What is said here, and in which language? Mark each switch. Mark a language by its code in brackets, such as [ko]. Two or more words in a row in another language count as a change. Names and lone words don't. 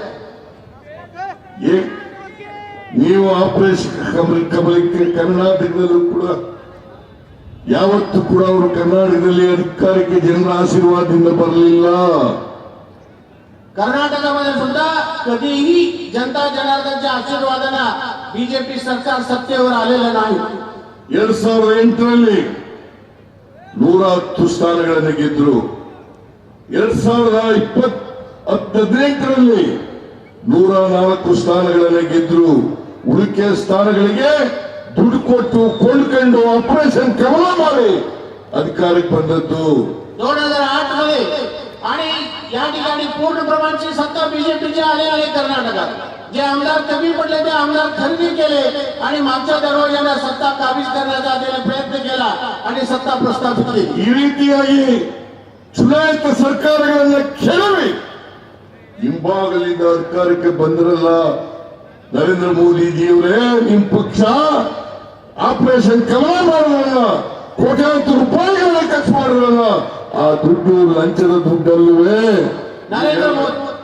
[kn] ನೀವು ಆಪರೇಷನ್ ಕಮಲಕ್ಕೆ ಕರ್ನಾಟಕದಲ್ಲೂ ಕೂಡ ಯಾವತ್ತೂ ಕೂಡ ಅವರು ಕರ್ನಾಟಕದಲ್ಲಿ ಅಧಿಕಾರಕ್ಕೆ ಜನರ ಆಶೀರ್ವಾದದಿಂದ ಬರಲಿಲ್ಲ. [mr] कर्नाटकामध्ये सुद्धा कधीही जनता जनार्दनच्या आशीर्वादाने बीजेपी सरकार सत्तेवर आलेलं नाही. [kn] 2008ರಲ್ಲಿ 110 ಸ್ಥಾನಗಳನ್ನು ಗೆದ್ರು. 2018ರಲ್ಲಿ 104 ಸ್ಥಾನಗಳನ್ನು ಗೆದ್ರು. ಉಳಿಕೆ ಸ್ಥಾನಗಳಿಗೆ ದುಡ್ಡು ಕೊಟ್ಟು ಕೊಂಡ್ಕೊಂಡು ಆಪರೇಷನ್ ಕಮಲ ಮಾಡಿ ಅಧಿಕಾರಕ್ಕೆ ಬಂದದ್ದು. [mr] 2008 मध्ये आणि या ठिकाणी पूर्ण प्रमाणाची सत्ता बीजेपीची आली आहे. कर्नाटकात जे आमदार कमी पडले ते आमदार खरेदी केले आणि मागच्या दरवाजाला सत्ता काबीज करण्याचा त्याने प्रयत्न केला आणि सत्ता प्रस्थापित केली. [kn] ಈ ರೀತಿಯಾಗಿ ಚುನಾಯಿತ ಸರ್ಕಾರಗಳನ್ನ ಕೆಡವಿ ಹಿಂಭಾಗಲಿಂದ ಅಧಿಕಾರಕ್ಕೆ ಬಂದ್ರಲ್ಲ ನರೇಂದ್ರ ಮೋದಿಜಿಯವರೇ, ನಿಮ್ ಪಕ್ಷ ಆಪರೇಷನ್ ಕಮಲ ಮಾಡಲ್ಲ, ಕೋಟ್ಯಾಂತರ ರೂಪಾಯಿಗಳನ್ನ ಖರ್ಚು ಮಾಡಲ್ಲ. ಆ ದುಡ್ಡು ಲಂಚದ ದುಡ್ಡಲ್ಲವೇ? [mr] नरेंद्र मोदी